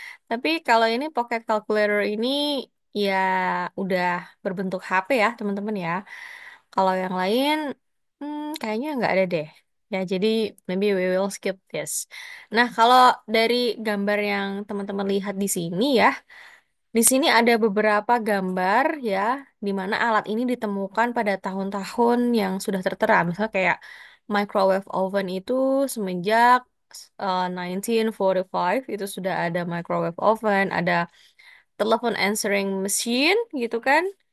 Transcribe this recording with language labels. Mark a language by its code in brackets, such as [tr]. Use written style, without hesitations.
[id] Tapi kalau ini pocket calculator ini ya udah berbentuk HP ya teman-teman ya. Kalau yang lain kayaknya nggak ada deh. Ya jadi [en] maybe we will skip this. [id] Nah kalau dari gambar yang teman-teman lihat di sini ya, di sini ada beberapa gambar ya, di mana alat ini ditemukan pada tahun-tahun yang sudah tertera. Misalnya kayak microwave oven itu semenjak 1945 itu sudah ada microwave oven, ada telepon answering machine gitu kan.